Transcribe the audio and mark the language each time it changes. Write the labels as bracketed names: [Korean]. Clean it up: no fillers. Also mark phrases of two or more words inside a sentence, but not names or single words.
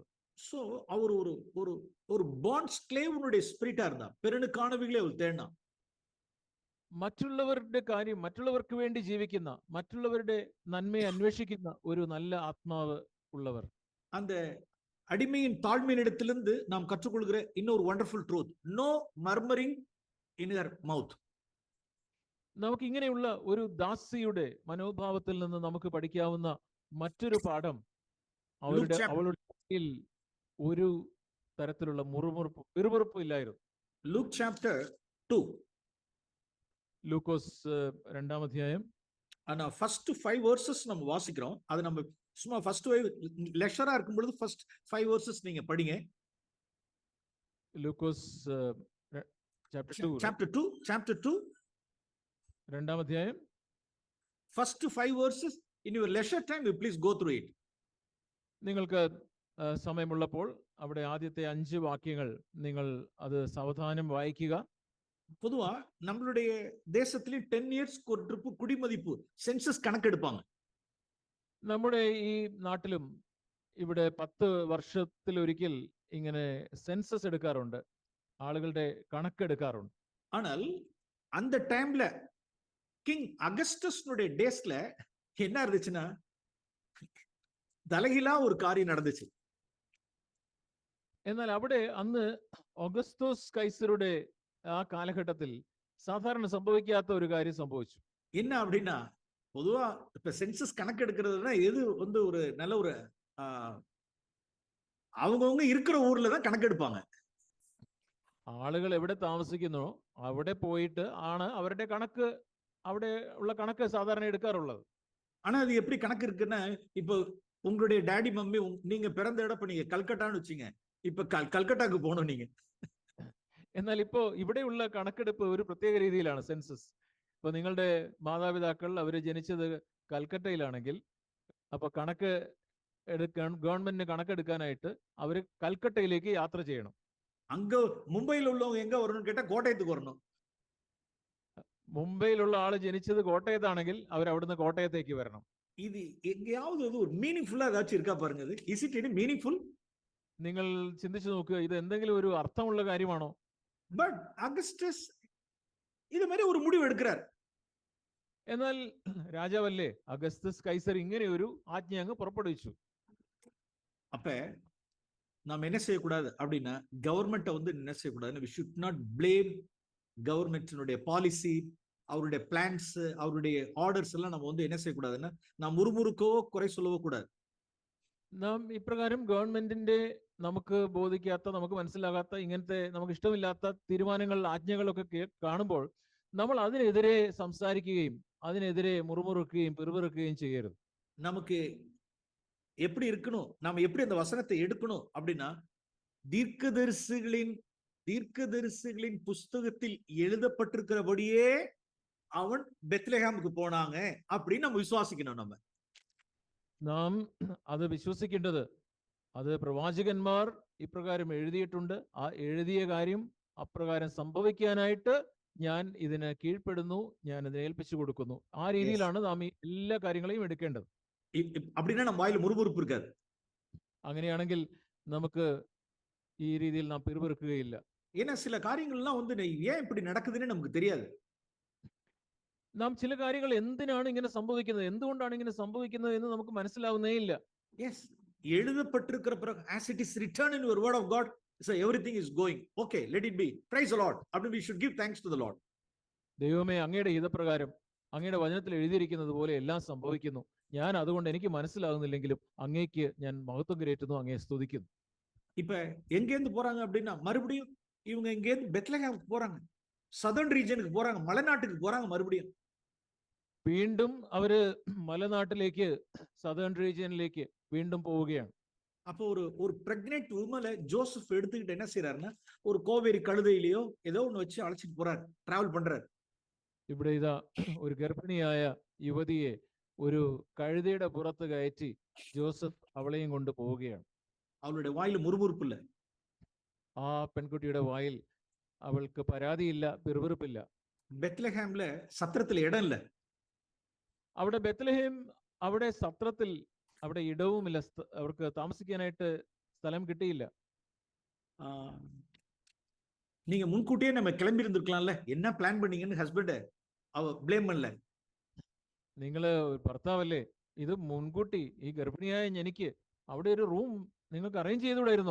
[Malayalam] സോ അവർ ഒരു [English] bond slave's [Malayalam] സ്പിരിറ്റാ இருந்தா പെരുണക്കാണവികളെ അവർ തേടണം. മറ്റുള്ളവരുടെ കാര്യം, മറ്റുള്ളവർക്ക് വേണ്ടി ജീവിക്കുന്ന, മറ്റുള്ളവരുടെ നന്മയെ അന്വേഷിക്കുന്ന ഒരു നല്ല ആത്മാവ് ഉള്ളവർ. [Tamil] அந்த அடிமையின் தாழ்மையின் இடத்திலிருந்து நாம் கற்றுக்கொள்கிற இன்னொரு [English] wonderful truth, no murmuring in your mouth. [Malayalam] നമുക്ക് ഇങ്ങനെയുള്ള ഒരു ദാസിയുടെ മനോഭാവത്തിൽ നിന്ന് നമുക്ക് പഠിക്കാവുന്ന മറ്റൊരു പാഠം, അവളുടെ ഒരു തരത്തിലുള്ള പിറുപിറുപ്പ് ഇല്ലായിരുന്നു. [English] ലൂക്ക് ചാപ്റ്റർ 2, [Malayalam] ലൂക്കോസ് 2-ാം അധ്യായം. [English] first 5 verses [Tamil] நம்ம வாசிக்கிறோம். அது நம்ம சும்மா [English] first lecture [Tamil] இருக்கும் பொழுது [English] first 5 verses [Tamil] நீங்க படிங்க. [Malayalam] ലൂക്കോസ് [English] chapter 2 [Malayalam] 2-ാം അധ്യായം. [English] First 5 verses in your leisure time, you please go through it. [Malayalam] നിങ്ങൾക്ക് സമയമുള്ളപ്പോൾ അവിടെ ആദ്യത്തെ 5 വാക്യങ്ങൾ നിങ്ങൾ അത് സാവധാനം വായിക്കുക. [Tamil] பொதுவா நம்மளுடைய தேசத்திலே 10 years ஒரு ட்ரிப் குடிமதிப்பு സെൻസസ് കണക്കെടുപ്പാங்க. [Malayalam] നമ്മുടെ ഈ നാട്ടിലും ഇവിടെ 10 വർഷത്തിലൊരിക്കൽ ഇങ്ങനെ സെൻസസ് എടുക്കാറുണ്ട്, ആളുകളുടെ കണക്കെടുക്കാറുണ്ട്. [Tamil] ஆனால் அந்த டைம்ல கிங் அகஸ்டஸ்னுடைய டேஸ்ல என்ன இருந்துச்சுன்னா, தலகிலா ஒரு காரியம் நடந்துச்சு. [Malayalam] എന്നാൽ അവിടെ അന്ന് ഓഗസ്തോസ് കൈസറുടെ ആ കാലഘട്ടത്തിൽ സാധാരണ സംഭവിക്കാത്ത ഒരു കാര്യം സംഭവിച്ചു. [Tamil] என்ன அப்படின்னா, பொதுவா இப்ப சென்சஸ் கணக்கு எடுக்கிறதுனா எது வந்து ஒரு நல்ல ஒரு அவங்கவுங்க இருக்கிற ஊர்ல தான் கணக்கெடுப்பாங்க. [Malayalam] ആളുകൾ എവിടെ താമസിക്കുന്നോ അവിടെ പോയിട്ട് ആണ് അവരുടെ കണക്ക്, അവിടെ ഉള്ള കണക്ക് സാധാരണ എടുക്കാറുള്ളത്. [Tamil] ஆனா அது எப்படி கணக்கு இருக்குன்னா, இப்போ உங்களுடைய [English] daddy mummy [Tamil] நீங்க பிறந்த இடம், இப்ப நீங்க கல்கட்டான்னு வச்சுங்க, இப்ப கல்கட்டாக்கு போகணும் நீங்க. [Malayalam] എന്നാൽ ഇപ്പോ ഇവിടെയുള്ള കണക്കെടുപ്പ് ഒരു പ്രത്യേക രീതിയിലാണ്, സെൻസസ്. ഇപ്പൊ നിങ്ങളുടെ മാതാപിതാക്കൾ അവര് ജനിച്ചത് കൽക്കട്ടയിലാണെങ്കിൽ, അപ്പൊ കണക്ക് ഗവൺമെന്റിന് കണക്കെടുക്കാനായിട്ട് അവര് കൽക്കട്ടയിലേക്ക് യാത്ര ചെയ്യണം. [Tamil] அங்க மும்பையில் உள்ளவங்க எங்க வரணும்னு கேட்டா கோட்டயத்துக்கு வரணும். [Malayalam] മുംബൈയിലുള്ള ആള് ജനിച്ചത് കോട്ടയത്താണെങ്കിൽ അവർ അവിടുന്ന് കോട്ടയത്തേക്ക് വരണം. [Tamil] இது எங்கேயாவது ஒரு மீனிங்ஃபுல்லா ஏதாச்சும் இருக்கா பாருங்க. இது [English] is it any meaningful? [Malayalam] നിങ്ങൾ ചിന്തിച്ചു നോക്കുക, ഇത് എന്തെങ്കിലും ഒരു അർത്ഥമുള്ള കാര്യമാണോ? [Tamil] பட் அகஸ்டஸ் இது மாதிரி ஒரு முடிவு எடுக்கிறார். [Malayalam] എന്നാൽ രാജാവല്ലേ അഗസ്തസ് കൈസർ ഇങ്ങനെ ഒരു ആജ്ഞ അങ്ങ് പുറപ്പെടുവിച്ചു. [Tamil] அப்ப நாம் என்ன செய்யக்கூடாது அப்படின்னா, கவர்மெண்ட்டை வந்து என்ன செய்யக்கூடாதுன்னு, [English] we should not blame government's policy, [Tamil] அவருடைய பிளான்ஸ், அவருடைய ஆர்டர்ஸ் எல்லாம் நம்ம வந்து என்ன செய்யக்கூடாதுன்னா, நாம் முறுமுறுக்கவோ குறை சொல்லவோ கூடாது. [Malayalam] നാം ഇപ്രകാരം ഗവൺമെന്റിന്റെ നമുക്ക് ബോധിക്കാത്ത, നമുക്ക് മനസ്സിലാകാത്ത, ഇങ്ങനത്തെ നമുക്ക് ഇഷ്ടമില്ലാത്ത തീരുമാനങ്ങൾ, ആജ്ഞകളൊക്കെ കാണുമ്പോൾ നമ്മൾ അതിനെതിരെ സംസാരിക്കുകയും അതിനെതിരെ മുറുമുറുക്കുകയും പിറുപിറുക്കുകയും ചെയ്യരുത്. [Tamil] நமக்கு எப்படி இருக்கணும், நாம எப்படி அந்த வசனத்தை எடுக்கணும் அப்படின்னா, தீர்க்கதரிசிகளின் புஸ்தகத்தில் எழுதப்பட்டிருக்கிறபடியே அவன் பெத்லஹேமுக்கு போனாங்க அப்படின்னு நம்ம விசுவாசிக்கணும். [Malayalam] നാം അത് വിശ്വസിക്കേണ്ടത്, അത് പ്രവാചകന്മാർ ഇപ്രകാരം എഴുതിയിട്ടുണ്ട്, ആ എഴുതിയ കാര്യം അപ്രകാരം സംഭവിക്കാനായിട്ട് ഞാൻ ഇതിന് കീഴ്പ്പെടുന്നു, ഞാൻ ഇതിനെ ഏൽപ്പിച്ചു കൊടുക്കുന്നു. ആ രീതിയിലാണ് നാം ഈ എല്ലാ കാര്യങ്ങളെയും എടുക്കേണ്ടത്. [Tamil] அப்படின்னா நம்ம வாயில முறுமுறுப்பு இருக்காது. [Malayalam] അങ്ങനെയാണെങ്കിൽ നമുക്ക് ഈ രീതിയിൽ നാം പിറുപിറുക്കുകയില്ല. [Tamil] ஏன்னா சில காரியங்கள்லாம் வந்து ஏன் இப்படி நடக்குதுன்னு நமக்கு தெரியாது. [Malayalam] നാം ചില കാര്യങ്ങൾ എന്തിനാണ് ഇങ്ങനെ സംഭവിക്കുന്നത്, എന്തുകൊണ്ടാണ് ഇങ്ങനെ സംഭവിക്കുന്നത് എന്ന് നമുക്ക് മനസ്സിലാവുന്നേ ഇല്ല. [English] Yes, [Tamil] எழுதப்பட்டிருக்கிற பிறகு [English] as it is written in your word of God, so everything is going okay, let it be, praise the Lord. அப்படி we should give thanks to the Lord. [Malayalam] ദൈവമേ, അങ്ങയുടെ ഹിതപ്രകാരം അങ്ങയുടെ വചനത്തിൽ എഴുതിയിരിക്കുന്നത് പോലെ എല്ലാം സംഭവിക്കുന്നു. ഞാൻ അതുകൊണ്ട് എനിക്ക് മനസ്സിലാകുന്നില്ലെങ്കിലും അങ്ങേക്ക് ഞാൻ മഹത്വം കരേറ്റുന്നു, അങ്ങയെ സ്തുതിക്കുന്നു. [Tamil] இப்ப எங்கேருந்து போறாங்க அப்படின்னா, மறுபடியும் இவங்க எங்கேருந்து பெத்லஹேமுக்கு போறாங்க, [English] southern region [Tamil] போறாங்க, மலைநாட்டுக்கு போறாங்க மறுபடியும். [Malayalam] വീണ്ടും അവര് മലനാട്ടിലേക്ക്, [English] southern region [Malayalam] വീണ്ടും പോവുകയാണ്. [Tamil] அப்போ ஒரு [English] pregnant woman [Tamil] ஜோசப் எடுத்துக்கிட்டு என்ன செய்யறாருன்னா, ஒரு கோவேரி கழுதையிலயோ ஏதோ ஒண்ணு வச்சு அழைச்சிட்டு போறாரு, டிராவல் பண்றாரு. [Malayalam] ഇവിടെ ഇതാ ഒരു ഗർഭിണിയായ യുവതിയെ ഒരു കഴുതയുടെ പുറത്ത് കയറ്റി ജോസഫ് അവളെയും കൊണ്ട് പോവുകയാണ്. [Tamil] அவளுடைய வாயில முறுமுறுப்பு இல்ல. [Malayalam] ആ പെൺകുട്ടിയുടെ വായിൽ അവൾക്ക് പരാതിയില്ല, പിറുപിറുപ്പില്ല. [Tamil] பெத்லஹேம்ல சத்திரத்துல இடம் இல்ல. [Malayalam] അവിടെ ബെത്ലഹേം, അവിടെ സത്രത്തിൽ അവിടെ ഇടവുമില്ല, അവർക്ക് താമസിക്കാനായിട്ട് സ്ഥലം കിട്ടിയില്ല. [Tamil] நீங்க முன்കൂட்டியே நம்ம கிளம்பி இருந்திருக்கலாம்ல, என்ன பிளான் பண்ணீங்கன்னு ஹஸ்பண்ட் அவ ബ്ലെയിം பண்ணல. [Malayalam] നിങ്ങള് ഭർത്താവല്ലേ, ഇത് മുൻകൂട്ടി ഈ ഗർഭിണിയായ എനിക്ക് അവിടെ ഒരു റൂം നിങ്ങൾക്ക് അറേഞ്ച് ചെയ്തുകൂടായിരുന്നോ?